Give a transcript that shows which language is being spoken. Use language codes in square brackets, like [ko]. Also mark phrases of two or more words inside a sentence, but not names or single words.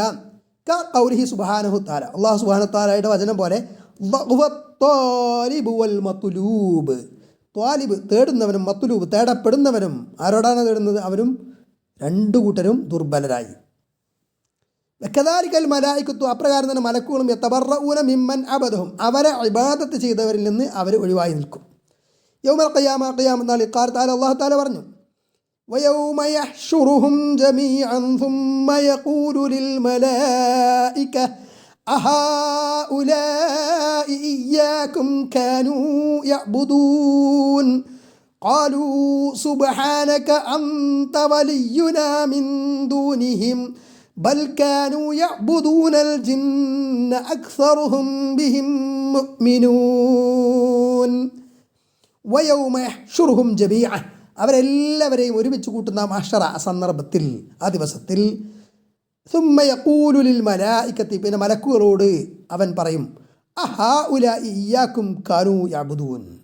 [ar] قوله سبحانه تعالى, [ml] അല്ലാഹു സുബ്ഹാനഹു തആലയുടെ വചനം പോലെ, [ar] الطالب والمطلوب, [ml] ത്വാലിബ് തേടുന്നവനും മത്ലൂബ് തേടപ്പെടുന്നവനും, ആരോടാണ് തേടുന്നത്? അവരും രണ്ടു കൂട്ടരും ദുർബലരായി. [ar] وكذلك الملائكة, [ml] അപ്രകാരം തന്നെ മലക്കുകളും [ar] يتبرءون ممن عبدهم, [ml] അവരെ ഇബാദത്ത് ചെയ്തവരിൽ നിന്ന് അവർ ഒഴിവായി നിൽക്കും. [ar] يوم القيامة, [ml] ഖിയാമത്ത് നാളിൽ [ar] قال تعالى, [ml] അല്ലാഹു തആല പറഞ്ഞു, [ar] ويوم يحشرهم جميعا ثم يقول للملائكة أهؤلاء إياكم كانوا يعبدون قالوا سبحانك أنت ولينا من دونهم بل كانوا يعبدون الجن أكثرهم بهم مؤمنون ويوم يحشرهم جميعا [ml] അവരെല്ലാവരെയും ഒരുമിച്ച് കൂട്ടുന്ന മഹ്ശറ സന്ദർഭത്തിൽ ആ ദിവസത്തിൽ [ar] ثم يقول للملائكة [ml] പിന്നെ മലക്കുകളോട് അവൻ പറയും [ar] أهؤلاء إياكم كانوا يعبدون